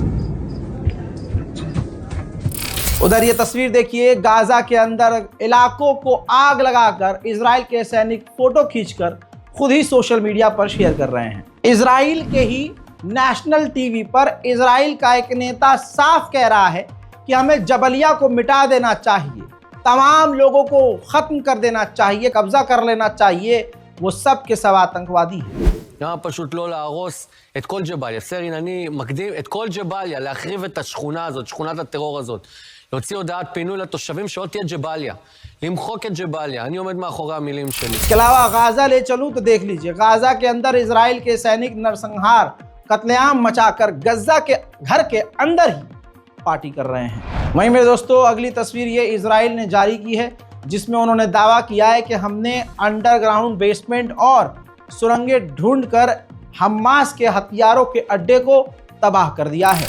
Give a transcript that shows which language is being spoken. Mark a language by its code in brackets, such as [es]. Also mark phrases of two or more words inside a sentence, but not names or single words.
[hi] उधर ये तस्वीर देखिए, गाजा के अंदर इलाकों को आग लगाकर इजराइल के सैनिक फोटो खींचकर खुद ही [en] social media [hi] पर शेयर कर रहे हैं। इजराइल के ही [en] national TV [hi] पर इजराइल का एक नेता साफ कह रहा है कि हमें जबलिया को मिटा देना चाहिए, तमाम लोगों को ख़त्म कर देना चाहिए, कब्जा कर लेना चाहिए, वो सब के सब आतंकवादी हैं। [he] למה פשוט לא להרוס את כל ג'באליה? סרין, אני מקדים את כל ג'באליה, להחריב את השכונה הזאת, שכונת הטרור הזאת, להוציא הודעת פינוי לתושבים שלא תהיה ג'באליה, למחוק את ג'באליה. אני עומד מאחורי המילים שלי. [hi] इसके अलावा गाजा ले चलूं तो देख लीजिए, गाजा के अंदर इजराइल के सैनिक नरसंहार, कत्लेआम मचाकर गजा के घर के अंदर ही पार्टी कर रहे हैं। वहीं मेरे दोस्तों, अगली तस्वीर ये इजराइल ने जारी की है, जिसमें उन्होंने दावा किया है कि हमने [en] underground basement [hi] और सुरंगें ढूंढकर हमास के हथियारों के अड्डे को तबाह कर दिया है।